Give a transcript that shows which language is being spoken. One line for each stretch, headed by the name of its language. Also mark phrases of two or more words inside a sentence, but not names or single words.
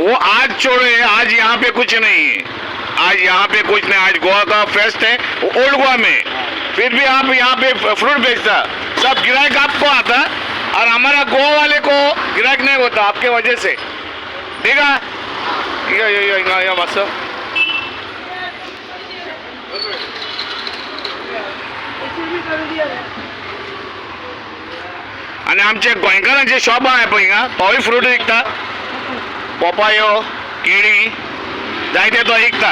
Hindi: वो आज छोड़े, आज यहाँ पे कुछ नहीं है. आज यहाँ पे कुछ नहीं. आज गोवा का फेस्ट है ओल्ड गोवा में. फिर भी आप यहाँ पे फ्रूट बेचता. सब गिरायक आपको आता और हमारा गोवा वाले को गिरायक नहीं होता आपके वजह से. ठीक है ये बस.
Konkani: आणि आमचे गोंयकारांचे शॉप आहे पळय हिंगा तोय फ्रूट विकता. पोपायो केळी जायते तो विकता.